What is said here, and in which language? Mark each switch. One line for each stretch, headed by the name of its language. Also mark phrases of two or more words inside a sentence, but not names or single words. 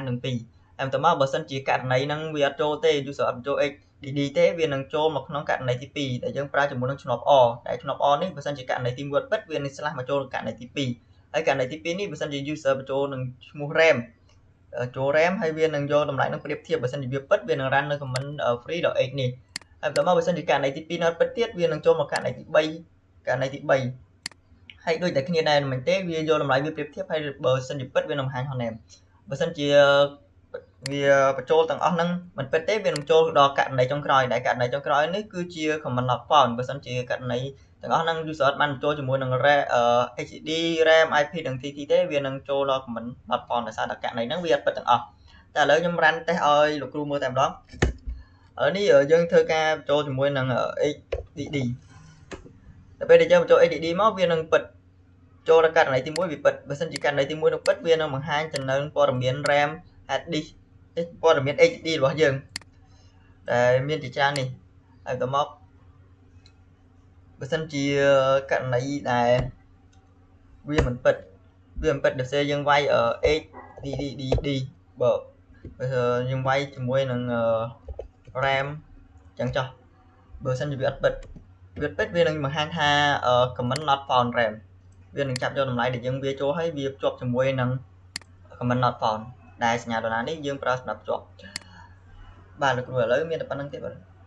Khmer: ទាំងពីរហើយបន្ទាប់មកបើសិនជាករណីហ្នឹងវាអត់ចូលទេ user អត់បញ្ចូល HDD ទេវានឹងចូលមកក្នុងករណីទី2ដែលយើងប្រើជាមួយនឹងឆ្នប់ or ដែលឆ្នប់ or នេះបើសិនជាករណីទី1អត់ពិតវានឹងឆ្លាស់មកចូលករណីទី2ហើយករណីទី2នេះបើសិនជា user បញ្ចូលនឹងឈ្មោះ RAM ចូល RAM ហើយវានឹងយកតម្លៃនឹងប្រៀបធៀបបើសិនជាវាពិតវានឹង run នៅ command free.h នេះហើយបន្ទាប់មកបើសិនជាករណីទី2នៅអត់ពិតទៀតវានឹងចូលមកករណីទី 3ហើយដូចតែគ្នាដែរមិនទេវាយកតម្លៃវាប្រៀបធៀបហើយបើសិនជាពិតវានឹងបង្ហាញ name បើសិនជាវាបញ្ចូលទាំងអស់ហ្នឹងមិនពិតទេវានឹងចូលដល់ករណីចុងក្រោយដែលករណីចុងក្រោយនេះគឺជា
English: command not found
Khmer: បើសិនជាករណី ទាំងអស់ហ្នឹង user បានបញ្ចូលជាមួយនឹង HDD RAM IP និង TT ទេវានឹងចូលដល់
English: command not found
Khmer: ដោយសារតែករណីហ្នឹងវាអត់ពិតទាំងអស់តែឥឡូវខ្ញុំ run test ឲ្យលោក គ្រូមើលតែម្ដងឥឡូវនេះយើងធ្វើការបញ្ចូលជាមួយនឹង HDD ដល់ពេលដែលយើងបញ្ចូល HDD មកវានឹងពិតចូលដល់ករណីទី1វាពិត បើសិនជាករណីទី1នឹងពិតវានឹងបង្ហាញទៅនៅព័ត៌មាន RAM
English: hard disk
Khmer: ព័ត៌មាន HDD របស់ យើងតែមានជាច្រើននេះហើយទៅមកបើសិនជាករណី ដែលវាមិនពិតដូចជាយើងវាយ HDD បើយើងវាយជាមួយនឹង RAM ចឹងចុះបើសិនជាវាអត់ពិតវានឹងបង្ហាញថា
English: command not found
Khmer: RAM វានឹងចាប់យកតម្លៃដែលយើងវាចូលហើយវាភ្ជាប់ជាមួយនឹង
English: command not found
Khmer: ដែលសញ្ញាដុល្លារនេះយើងប្រើសម្រាប់ភ្ជាប់បាទលោកគ្រូឥឡូវមានតែប៉ុណ្្នឹងទេបាទ